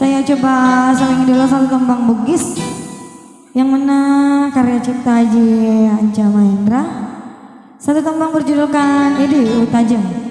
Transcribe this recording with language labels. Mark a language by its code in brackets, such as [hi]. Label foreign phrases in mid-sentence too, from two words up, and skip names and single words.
[id] coba saling dulu satu tembang Bugis. Yang mana karya cipta Haji Anca Mahendra. Satu tembang berjudulkan Edi Utajeng.